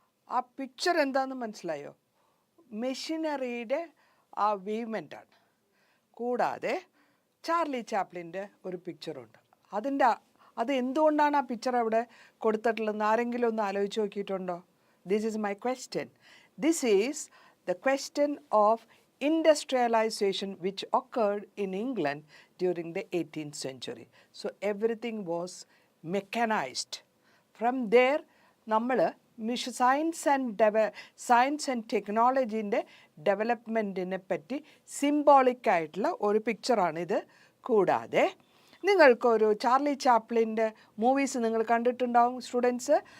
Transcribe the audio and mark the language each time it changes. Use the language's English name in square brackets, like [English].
[Malayalam] ആ പിക്ചർ എന്താണെന്ന് മനസ്സിലായോ? മെഷീനറിയുടെ ആ വേവ്മെൻറ്റാണ്. കൂടാതെ ചാർലി ചാപ്ലിൻ്റെ ഒരു പിക്ചറുണ്ട്. അത് എന്തുകൊണ്ടാണ് ആ പിക്ചർ അവിടെ കൊടുത്തിട്ടുള്ളതെന്ന് ആരെങ്കിലും ഒന്ന് ആലോചിച്ച് നോക്കിയിട്ടുണ്ടോ? [English] This is my question. This is the question of industrialization which occurred in England during the 18th century. So everything was mechanized. From there, [Malayalam] നമ്മൾ സയൻസ് ആൻഡ് ടെക്നോളജീൻ്റെ ഡെവലപ്മെൻറ്റിനെ പറ്റി സിംബോളിക്കായിട്ടുള്ള ഒരു പിക്ചറാണിത്. കൂടാതെ നിങ്ങൾക്കൊരു ചാർലി ചാപ്ലിൻ്റെ മൂവീസ് നിങ്ങൾ കണ്ടിട്ടുണ്ടാവും സ്റ്റുഡൻസ്.